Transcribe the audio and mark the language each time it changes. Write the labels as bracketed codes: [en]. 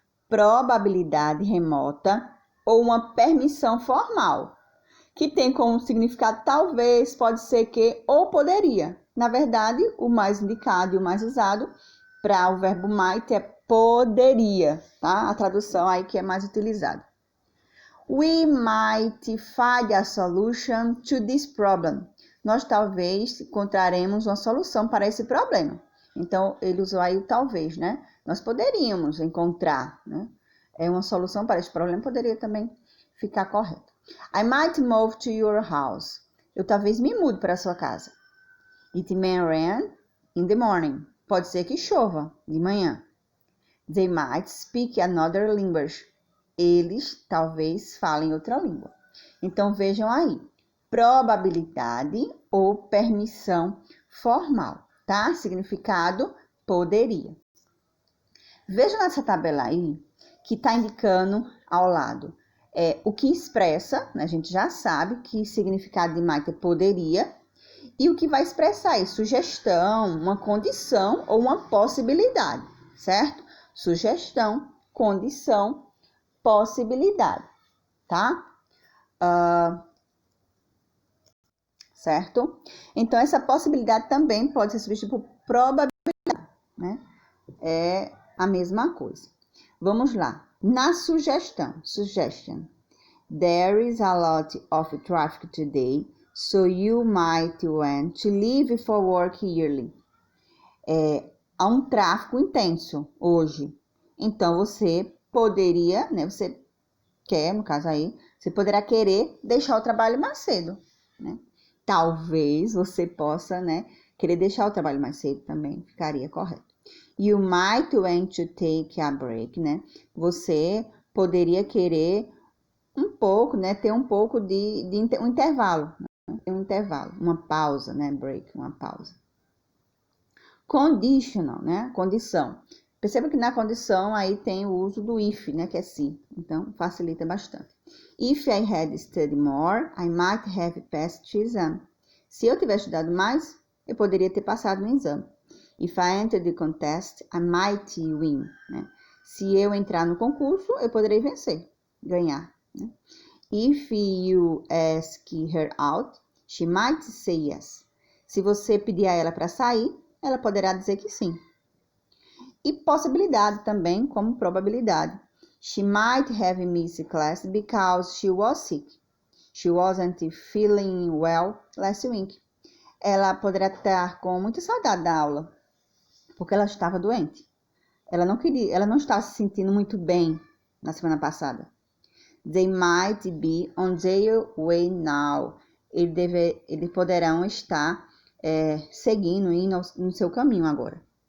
[pt] Probabilidade remota ou uma permissão formal, que tem como significado talvez, pode ser que ou poderia. Na verdade, o mais indicado e o mais usado para o verbo might é poderia, tá? A tradução aí que é mais utilizada. [en] We might find a solution to this problem. [pt] Nós talvez encontraremos uma solução para esse problema. Então, ele usou aí o talvez, né? Nós poderíamos encontrar, né? Uma solução para esse problema, poderia também ficar correto. [en] I might move to your house. [pt] Eu talvez me mude para a sua casa. [en] It may rain in the morning. [pt] Pode ser que chova de manhã. [en] They might speak another language. [pt] Eles talvez falem outra língua. Então, vejam aí. Probabilidade ou permissão formal, tá? Significado, poderia. Vejam nessa tabela aí, que está indicando ao lado o que expressa, né? A gente já sabe que significado de might é poderia, e o que vai expressar é sugestão, uma condição ou uma possibilidade, certo? Sugestão, condição, possibilidade, tá? Certo? Então, essa possibilidade também pode ser substituída por probabilidade, né? É a mesma coisa. Vamos lá. Na sugestão, suggestion. [en] There is a lot of traffic today, so you might want to leave for work early. [pt] Há um tráfego intenso hoje. Então, você poderia, né? Você quer, no caso aí, você poderá querer deixar o trabalho mais cedo, né? Talvez você possa, né, querer deixar o trabalho mais cedo também, ficaria correto. [en] You might want to take a break, [pt] né? Você poderia querer um pouco, né, ter um pouco de um intervalo, né? Um intervalo, uma pausa, né? Break, uma pausa. Conditional, né? Condição. Perceba que na condição aí tem o uso do if, né? Que é se. Então, facilita bastante. [en] If I had studied more, I might have passed the exam. [pt] Se eu tivesse estudado mais, eu poderia ter passado no exame. [en] If I entered the contest, I might win. [pt] Né? Se eu entrar no concurso, eu poderei vencer, ganhar. Né? [en] If you ask her out, she might say yes. [pt] Se você pedir a ela para sair, ela poderá dizer que sim. E possibilidade também, como probabilidade. [en] She might have missed class because she was sick. She wasn't feeling well last week. [pt] Ela poderá estar com muita saudade da aula, porque ela estava doente. Ela não está se sentindo muito bem na semana passada. [en] They might be on their way now. [pt] Eles poderão estar seguindo, indo no seu caminho agora.